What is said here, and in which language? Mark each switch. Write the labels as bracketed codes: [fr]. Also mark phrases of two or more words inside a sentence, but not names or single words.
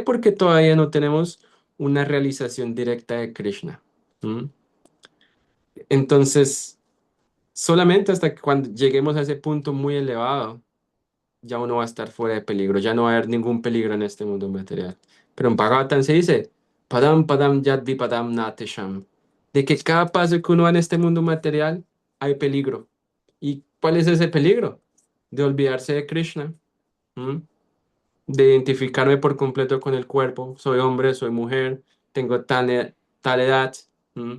[es] Porque todavía no tenemos una realización directa de Krishna. ¿Mm? Entonces, solamente hasta que cuando lleguemos a ese punto muy elevado, ya uno va a estar fuera de peligro, ya no va a haber ningún peligro en este mundo material. Pero en Bhagavatam se dice, [sa] पदं पदं यद् विपदां न तेषाम्, [es] de que cada paso que uno da en este mundo material hay peligro. ¿Y cuál es ese peligro? De olvidarse de Krishna, ¿m? De identificarme por completo con el cuerpo, soy hombre, soy mujer, tengo tal edad. ¿M?